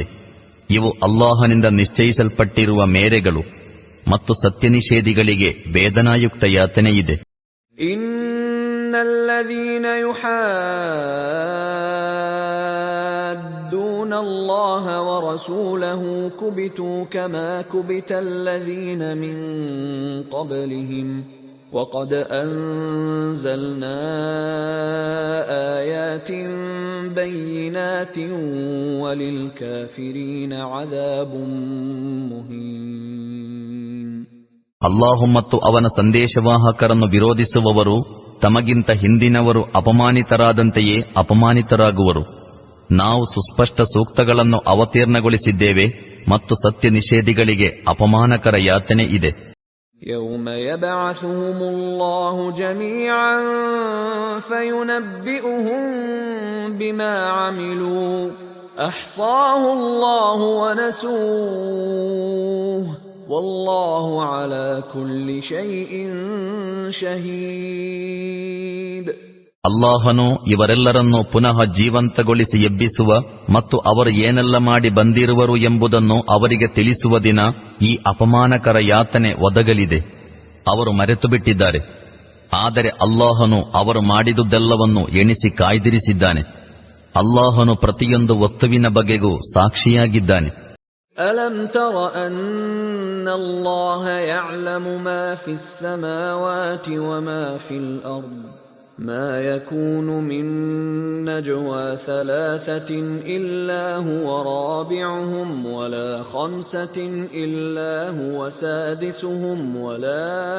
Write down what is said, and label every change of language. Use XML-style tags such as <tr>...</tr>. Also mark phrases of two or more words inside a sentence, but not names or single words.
<kn>ಇವು ಅಲ್ಲಾಹನಿಂದ ನಿಶ್ಚಯಿಸಲ್ಪಟ್ಟಿರುವ ಮೇರೆಗಳು ಮತ್ತು ಸತ್ಯನಿಷೇಧಿಗಳಿಗೆ ವೇದನಾಯುಕ್ತ ಯಾತನೆಯಿದೆ.</kn> <ar>إن الذين يحادون الله ورسوله كبتوا كما كبت الذين من قبلهم وقد أنزلنا آيات بينات وللكافرين عذاب مهين.</ar> <kn>ಅಲ್ಲಾಹು ಮತ್ತು ಅವನ ಸಂದೇಶವಾಹಕರನ್ನು ವಿರೋಧಿಸುವವರು ತಮಗಿಂತ ಹಿಂದಿನವರು ಅಪಮಾನಿತರಾದಂತೆಯೇ ಅಪಮಾನಿತರಾಗುವರು. ನಾವು ಸುಸ್ಪಷ್ಟ ಸೂಕ್ತಗಳನ್ನು ಅವತೀರ್ಣಗೊಳಿಸಿದ್ದೇವೆ ಮತ್ತು ಸತ್ಯ ನಿಷೇಧಿಗಳಿಗೆ ಅಪಮಾನಕರ ಯಾತನೆ ಇದೆ.</kn> <ar>يوم يبعثهم الله جميعا فينبئهم بما عملوا أحصاه الله ونسوه والله على كل شيء شهيد.</ar> <kn>ಅಲ್ಲಾಹನು ಇವರೆಲ್ಲರನ್ನೂ ಪುನಃ ಜೀವಂತಗೊಳಿಸಿ ಎಬ್ಬಿಸುವ ಮತ್ತು ಅವರು ಏನೆಲ್ಲ ಮಾಡಿ ಬಂದಿರುವರು ಎಂಬುದನ್ನು ಅವರಿಗೆ ತಿಳಿಸುವ ದಿನ ಈ ಅಪಮಾನಕರ ಯಾತನೆ ಒದಗಲಿದೆ. ಅವರು ಮರೆತುಬಿಟ್ಟಿದ್ದಾರೆ. ಆದರೆ ಅಲ್ಲಾಹನು ಅವರು ಮಾಡಿದುದೆಲ್ಲವನ್ನು ಎಣಿಸಿ ಕಾಯ್ದಿರಿಸಿದ್ದಾನೆ. ಅಲ್ಲಾಹನು ಪ್ರತಿಯೊಂದು ವಸ್ತುವಿನ ಬಗೆಗೂ ಸಾಕ್ಷಿಯಾಗಿದ್ದಾನೆ.</kn> <ar>ألم تر أن الله يعلم ما في السماوات وما في الأرض ما يكون من نجوى ثلاثة إلا هو رابعهم ولا خمسة إلا هو سادسهم ولا</ar>